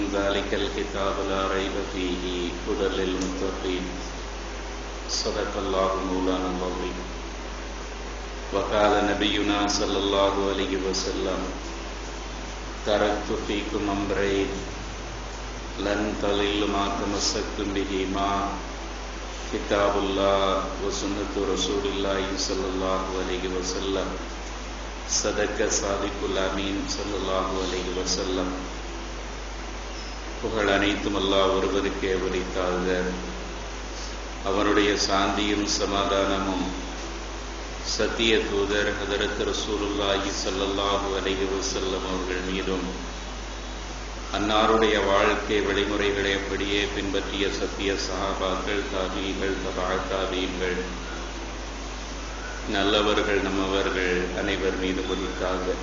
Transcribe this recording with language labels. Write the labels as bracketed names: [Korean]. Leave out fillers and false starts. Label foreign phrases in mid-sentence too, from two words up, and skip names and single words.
[Arabic] ذلك الكتاب لا ريب فيه هدى للمتقين صدق الله مولانا العظيم وقال نبينا صلى الله عليه وسلم تركت فيكم أمرين لن تضلوا ما تمسكتم بهما كتاب الله وسنة رسول الله صلى الله عليه وسلم صدق صادق الأمين صلى الله عليه وسلم. [Tamil] புகழ் அனைத்தும் அல்லாஹ் ஒருவருக்கே உரித்தாக. அவனுடைய சாந்தியும் சமாதானமும் சத்திய தூதர் ஹதரத் [Arabic] رسول الله صلى الله عليه وسلم [Tamil] அவர்கள் மீதும் அன்னாருடைய வாழ்க்கை வழிமுறைகளை அப்படியே பின்பற்றிய சத்திய சஹாபாக்கள், தாபீகள், தபீகள், நல்லவர்கள், நம்மவர்கள் அனைவர் மீது உரித்தாக.